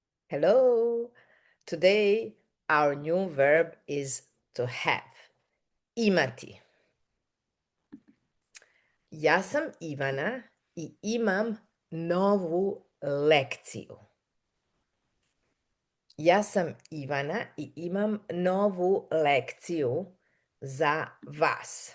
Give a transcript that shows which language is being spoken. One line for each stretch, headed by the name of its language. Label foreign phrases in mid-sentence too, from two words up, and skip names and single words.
English: Hello. Today our new verb is to have.
Croatian: Imati. Ja sam Ivana i imam novu lekciju. Ja sam Ivana i imam novu lekciju za vas.